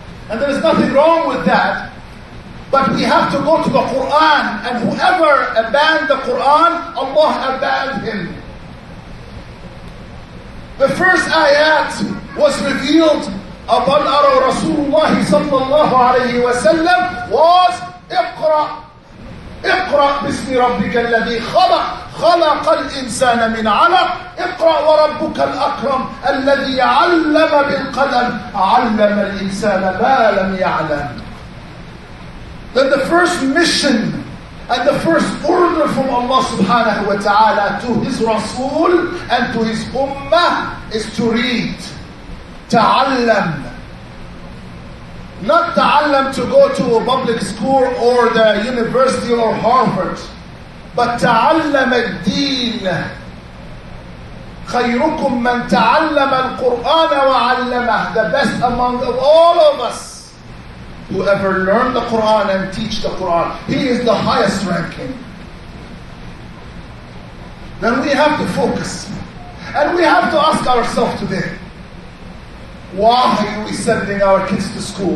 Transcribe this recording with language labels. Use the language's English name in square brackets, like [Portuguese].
[English] And there is nothing wrong with that. But we have to go to the Quran. And whoever abandoned the Quran, Allah abandoned him. The first ayat was revealed upon our Rasulullah sallallahu alayhi wa sallam was Iqra. [Arabic] اقرأ باسم ربك الذي خلق خلق الإنسان من علق اقرأ وربك الأكرم الذي علم بالقلم علم الإنسان ما لم يعلم. [English] Then the first mission and the first order from Allah subhanahu wa ta'ala to His Rasul and to His Ummah is to read. Ta'allam. Not ta'allam to go to a public school or the university or Harvard, but ta'allam ad-deen. [Arabic] خيركم من تعلم القرآن وعلمه. [English] The best among all of us, whoever learned the Quran and teach the Quran, he is the highest ranking. Then we have to focus. And we have to ask ourselves today, why are we sending our kids to school?